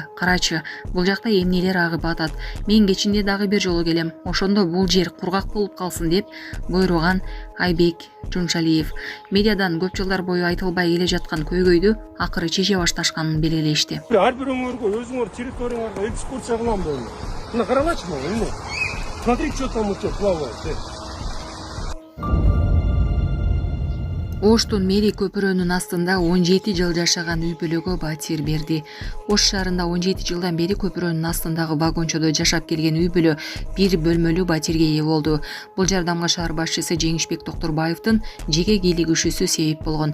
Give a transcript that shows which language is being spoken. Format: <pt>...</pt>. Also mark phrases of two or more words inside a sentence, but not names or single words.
<ky>Карачы, бул жакта эмнелер агып атат. Мен кечинде дагы бир жолу келем. Ошондо бул жер кургак болуп калсын деп буйруган Айбек Жуншалиев. Медиадан көп жылдар бою айтылбай келе жаткан көйгөйдү акыры чече башташканын белгилешти. Ар бир өңөргө өзүңөр территорияңарга экскурсия кылам болду. Мына карабачы мына.</ky> <ru>Смотри, что там у тебя плавает.</ru> <ky>Оштун мэри көпүрөнүн астында 17 жыл жашаган үй бүлөгө батир берди. Ош шаарында 17 жылдан бери көпүрөнүн астындагы вагончодо жашап келген үй бүлө бир бөлмөлүү батирге ээ болду. Бул жардамга шаар башчысы Жеңишбек Токторбаевдин жеке кийлигишүүсү себеп болгон.</ky>